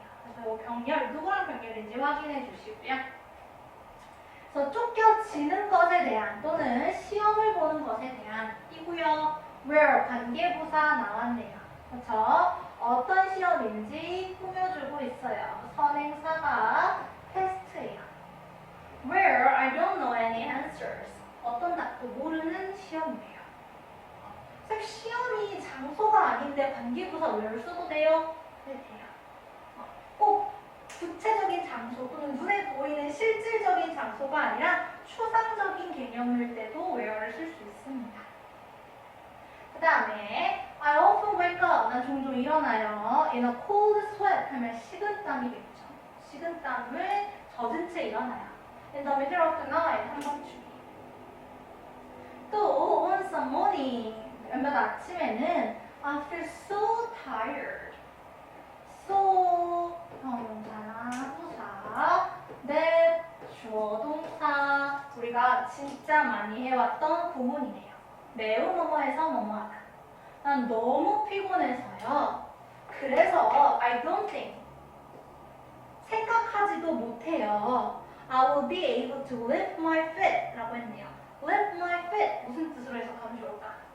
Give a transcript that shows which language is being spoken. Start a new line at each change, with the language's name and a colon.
Korean: 그래서 이 병렬 누구랑 병렬인지 확인해 주시고요. 그래서 쫓겨지는 것에 대한 또는 시험을 보는 것에 대한 이고요. where 관계부사 나왔네요. 그렇죠? 어떤 시험인지 꾸며주고 있어요. 선행사가 테스트예요.
English: Where I don't know any answers.
Korean: 어떤 답도 모르는 시험이에요. 시험이 장소가 아닌데 관계부사 where 써도 돼요? 네, 돼요. 꼭 구체적인 장소 또는 눈에 보이는 실질적인 장소가 아니라 추상적인 개념일 때도 where를 쓸 수 있습니다. 그 다음에
English: I often wake up.
Korean: 난 종종 일어나요.
English: In a cold sweat
Korean: 하면 식은땀이겠죠. 식은땀을 젖은 채 일어나요.
English: In the middle of the night
Korean: 한밤중에. 또
English: on some morning
Korean: 몇몇 아침에는
English: I feel so tired.
Korean: so 형용사나 부사 that 주어 동사 우리가 진짜 많이 해왔던 구문이네요. 매우 뭐뭐해서 뭐뭐하다. 난 너무 피곤해서요. 그래서
English: I don't think
Korean: 생각하지도 못해요.
English: I will be able to lift my feet
Korean: 라고 했네요.
English: lift my feet
Korean: 무슨 뜻으로 해석하면 좋을까?